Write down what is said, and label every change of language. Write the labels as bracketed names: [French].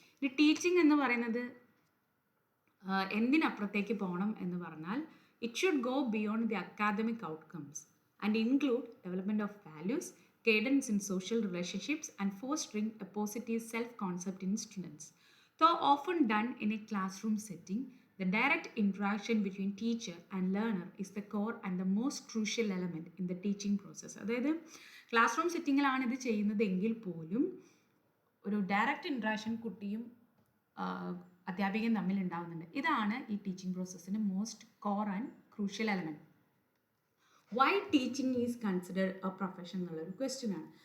[Malayalam] ഇനി ടീച്ചിങ് എന്ന് പറയുന്നത് എന്തിനപ്പുറത്തേക്ക് പോകണം എന്ന് പറഞ്ഞാൽ [English] It should go beyond the academic outcomes and include development of values, guidance in social relationships and fostering a positive self-concept in students. Though often done in a classroom setting, the direct interaction between teacher and learner is the core and the most crucial element in the teaching process. [Malayalam] അതായത് class room സെറ്റിങ്ങിലാണ് ഇത് ചെയ്യുന്നത് എങ്കിൽ പോലും ഒരു direct interaction കുട്ടിയും അധ്യാപികയും തമ്മിൽ ഉണ്ടാകുന്നുണ്ട്. ഇതാണ് ഈ teaching പ്രോസസ്സിൻ്റെ [English] Most core and crucial element. Why teaching is considered a profession [Malayalam] എന്നുള്ളൊരു ക്വസ്റ്റ്യനാണ്.